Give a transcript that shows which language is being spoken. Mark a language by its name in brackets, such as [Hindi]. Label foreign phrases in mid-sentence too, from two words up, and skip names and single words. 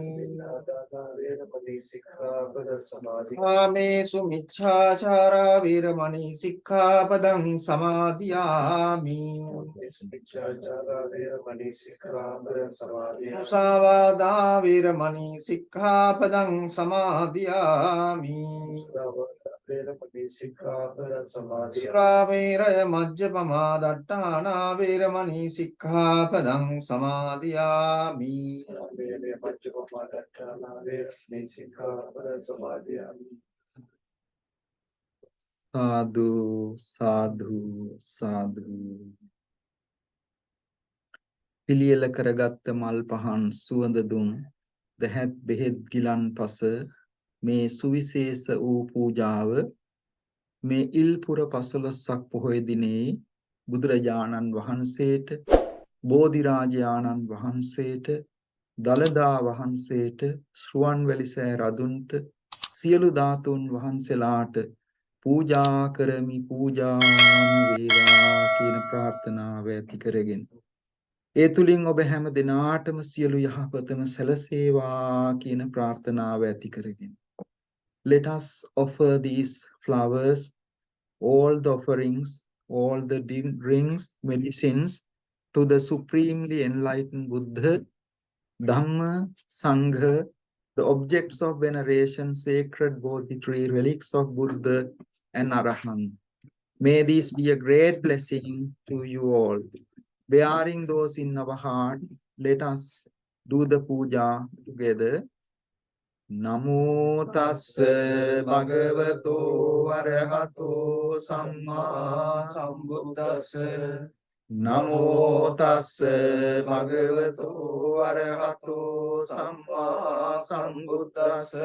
[Pali] කාමේසු මිච්ඡාචාරා වේරමණී සික්ඛාපදං සමාදියාමි මුසාවාදා වේරමණී සික්ඛාපදං සමාදියාමි සුරාමේරය මජ්ජපමා දට්ඨානා වේරමණී සික්ඛාපදං සමාදියාමි සාදු සාදු සාදු. [Sinhala] පිළියෙල කරගත්ත මල් පහන් සුවඳ දුම් දහත් බෙහෙත් ගිලන් පස මේ සුවිශේෂ වූ පූජාව මේ ඉල්පුර 15ක් පොහොය දිනේ බුදුරජාණන් වහන්සේට, බෝධිරාජාණන් වහන්සේට, දලදා වහන්සේට, ශ්‍රුවන්වැලිසෑ රදුන්ට, සියලු ධාතුන් වහන්සේලාට පූජා කරමි, පූජාම වේවා කියන ප්‍රාර්ථනාව ඇති කරගෙන ඒ තුලින් ඔබ හැම දිනාටම සියලු යහපතම සැලසේවා කියන ප්‍රාර්ථනාව ඇති කරගෙන [English] let us offer these flowers, all the offerings, all the drinks, medicines to the supremely enlightened Buddha, Dhamma, Sangha, the objects of veneration, sacred Bodhi tree, relics of Buddha and Arahant. May this be a great blessing to you all. Bearing those in our heart, let us do the puja together. [Pali] Namo tassa bhagavato arahato samma sambuddhassa. Namo tassa bhagavato arahato samma sambuddhassa.